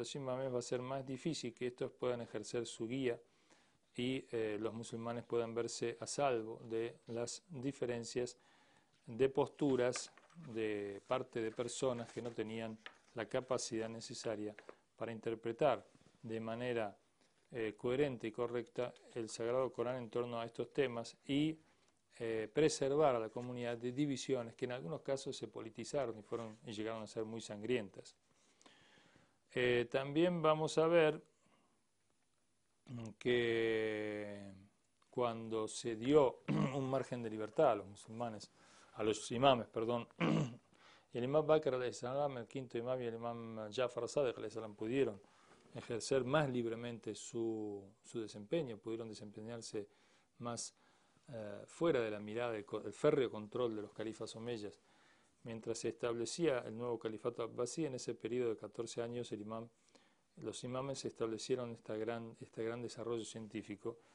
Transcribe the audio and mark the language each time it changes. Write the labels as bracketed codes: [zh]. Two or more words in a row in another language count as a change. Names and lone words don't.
[es] los imames va a ser más difícil que estos puedan ejercer su guía y los musulmanes puedan verse a salvo de las diferencias de posturas de parte de personas que no tenían la capacidad necesaria para interpretar de manera coherente y correcta el Sagrado Corán en torno a estos temas y preservar a la comunidad de divisiones que en algunos casos se politizaron y llegaron a ser muy sangrientas. También vamos a ver que cuando se dio un margen de libertad a los musulmanes, a los imames, perdón, y el imam Bakr [ar] عليه السلام, [es] el quinto imam, y el imam Ja'far Sadiq [ar] عليه السلام [es] pudieron ejercer más libremente su desempeño, pudieron desempeñarse más fuera de la mirada, el férreo control de los califas omeyas. Mientras se establecía el nuevo califato abbasí, en ese periodo de 14 años los imames establecieron este gran desarrollo científico,